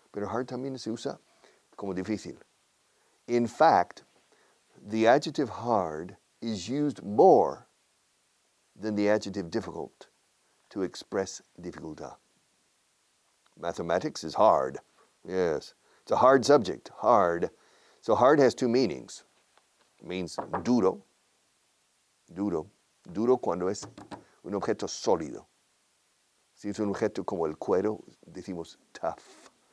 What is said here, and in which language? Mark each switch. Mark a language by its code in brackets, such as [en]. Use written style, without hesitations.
[es] Pero hard también se usa como difícil. [en] In fact, the adjective hard is used more than the adjective difficult to express [es] dificultad. [en] Mathematics is hard. Yes. It's a hard subject, hard. So hard has two meanings. It means duro. Duro. [es] Duro cuando es un objeto sólido. Si es un objeto como el cuero, decimos tough.